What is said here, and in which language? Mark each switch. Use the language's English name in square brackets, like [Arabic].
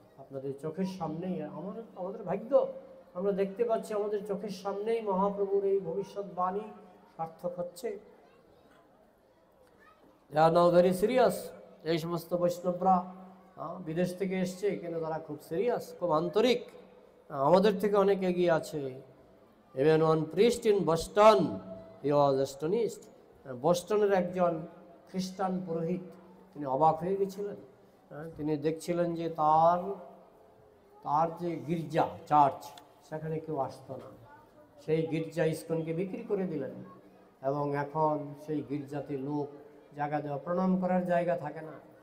[Bangla] আপনাদের চোখের সামনেই আমাদের ভাগ্য, আমরা দেখতে পাচ্ছি আমাদের চোখের সামনেই মহাপ্রভুর এই ভবিষ্যৎবাণী সার্থক হচ্ছে। [English] Now very serious. [Bangla] এই সমস্ত বৈষ্ণবরা বিদেশ থেকে এসছে, কিন্তু তারা খুব সিরিয়াস, খুব আন্তরিক, আমাদের থেকে অনেক এগিয়ে আছে। [English] Even one priest in Boston, he was astonished. [Bangla] বস্টনের একজন খ্রিস্টান পুরোহিত, তিনি অবাক হয়ে গেছিলেন। তিনি দেখছিলেন যে তার যে গির্জা, চার্চ, সেখানে কেউ আসতো না। সেই গির্জা ইস্কনকে বিক্রি করে দিলেন, এবং এখন সেই গির্জাতে লোক জায়গা দেওয়া, প্রণাম করার জায়গা থাকে না।